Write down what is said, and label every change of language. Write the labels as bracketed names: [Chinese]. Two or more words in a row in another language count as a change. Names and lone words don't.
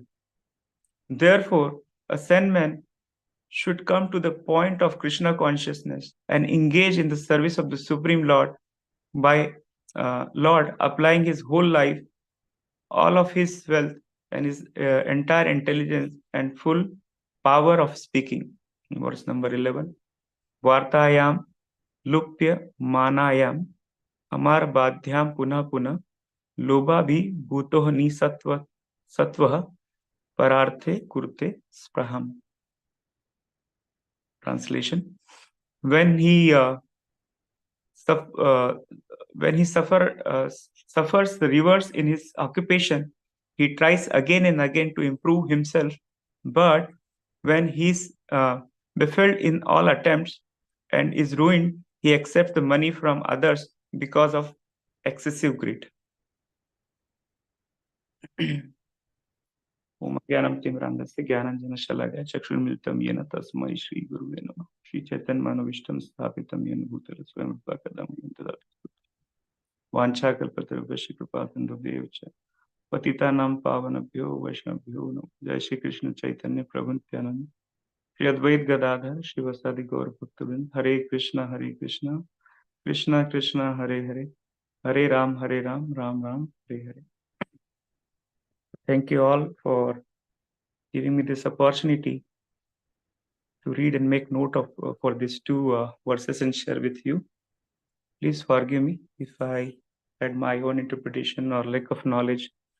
[English] Therefore, a Zen man should come to the point of Krishna consciousness and engage in the service of the Supreme Lord by Lord applying his whole life, all of his wealth, and his entire intelligence and full power of speaking. Verse number 11. [Sanskrit] वर्तायं लुप्य मनायं अमर बध्यं पुनः पुनः लोभ भि भूतोः नि सत्वः परार्थे कुर्ते स्पृहम्. [English] Translation: when he suffers the reverse in his occupation, he tries again and again to improve himself. But when he's baffled in all attempts and is ruined, he accepts the money from others because of excessive greed. [Sanskrit] ओम ज्ञानं तिमिरान्धस्य ज्ञानाञ्जनशलाकया चक्षुर्मिलितं येन तस्मै श्रीगुरुवे नमः। श्रीचैतन्यमनोभीष्टं स्थापितं येन भूतले स्वयं प्रकटं तदास्तु। वाञ्छाकल्पतरुभ्यश्च कृपासिन्धुभ्येव च पतितानां पावनेभ्यो वैष्णवेभ्यो नमः। जय श्री कृष्ण चैतन्य प्रभु नित्यानंद श्री अद्वैत गदाधर शिवसादि गौर भक्तवृंद। हरे कृष्णा कृष्णा कृष्णा हरे हरे, हरे राम राम राम हरे हरे. [English] Thank you all for giving me this opportunity to read and make note of for these two verses and share with you. Please forgive me if I had my own interpretation or lack of knowledge.